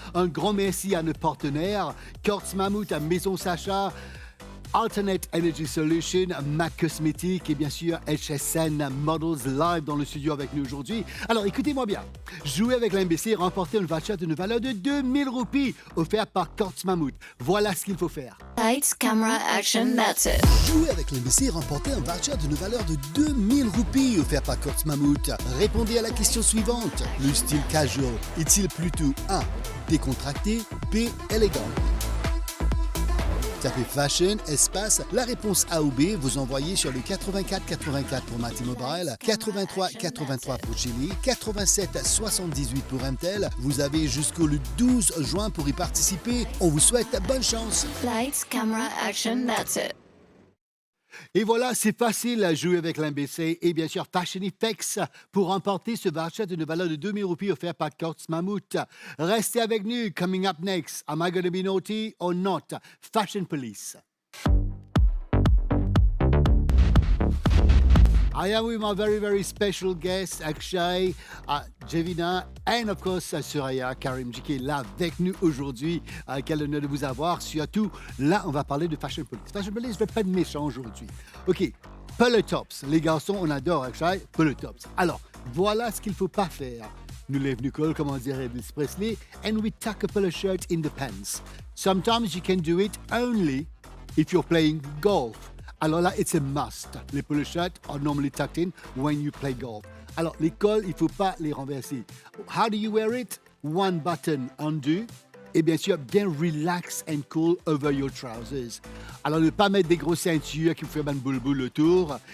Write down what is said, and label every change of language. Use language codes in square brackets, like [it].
[fr] Un grand merci à nos partenaires, Kortz Mammouth, à Maison Sacha, Alternate Energy Solution, MAC Cosmétiques et bien sûr HSN Models Live dans le studio avec nous aujourd'hui. Alors écoutez-moi bien, jouer avec l'MBC et remporter une voucher d'une valeur de 2000 roupies offerte par Kortz Mammouth. Voilà ce qu'il faut faire. [en] Lights, camera, action, that's it. [fr] Jouer avec l'MBC et remporter un voucher d'une valeur de 2000 roupies offert par Kortz Mammouth. Répondez à la question suivante. Le style casual est-il plutôt A, décontracté, B, élégant? Tapez Fashion, espace, la réponse A ou B, vous envoyez sur le 84 84 pour Mati Mobile, 83 83 pour Chili, 87 78 pour MTEL. Vous avez jusqu'au 12 juin pour y participer. On vous souhaite bonne chance. [en] Lights, camera, action, that's it. [fr] Et voilà, c'est facile à jouer avec l'MBC et bien sûr Fashion Effects pour remporter ce voucher d'une valeur de 2000 roupies offert par Courts Mammouth. Restez avec nous. [en] Coming up next, am I going to be naughty or not? Fashion Police. I am with my very, very special guest, Akshay, Jevina, and of course, Suraya Karimji [fr] qui est là avec nous aujourd'hui. Quel honneur de vous avoir. Surtout, là, on va parler de Fashion Police. Fashion Police, je ne vais pas être méchant aujourd'hui. OK, Polo Tops. Les garçons, on adore, Akshay, Polo Tops. Alors, voilà ce qu'il ne faut pas faire. Nous lève Nicole, comme on dirait [en] Elvis Presley, and we tuck a polo shirt in the pants. Sometimes you can do it only if you're playing golf. Alors là, it's a must. Les polo shirts are normally tucked in when you play golf. [fr] Alors, les cols, il ne faut pas les renverser. [en] How do you wear it? One button undo. [fr] Et bien sûr, bien [en] relax and cool over your trousers. [fr] Alors, ne pas mettre des grosses ceintures qui vous font une boule autour.